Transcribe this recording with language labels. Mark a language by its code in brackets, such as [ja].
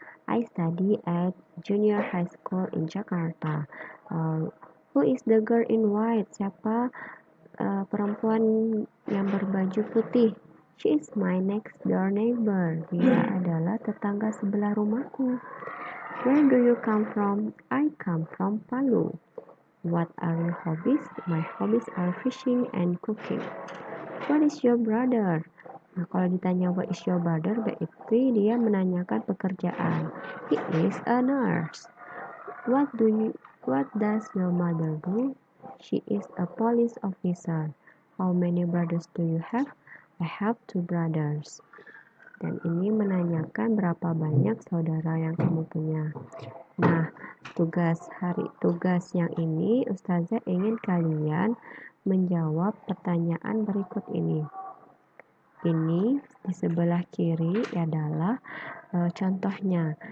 [en] I study at junior high school in Jakarta. Who is the girl in white? [id] Siapa perempuan yang berbaju putih? [en] She is my next door neighbor. [id] Dia adalah tetangga sebelah rumahku. [en] Where do you come from? I come from Palu. What are your hobbies? My hobbies are fishing and cooking. What is your brother? [id] Nah, kalau ditanya [en] what is your brother, [id] berarti dia menanyakan pekerjaan. [en] He is a nurse. What does your mother do? She is a police officer. How many brothers do you have? I have 2 brothers. [id] Dan ini menanyakan berapa banyak saudara yang kamu punya. Nah, tugas yang ini Ustazah ingin kalian menjawab pertanyaan berikut ini. Ini di sebelah kiri adalah contohnya.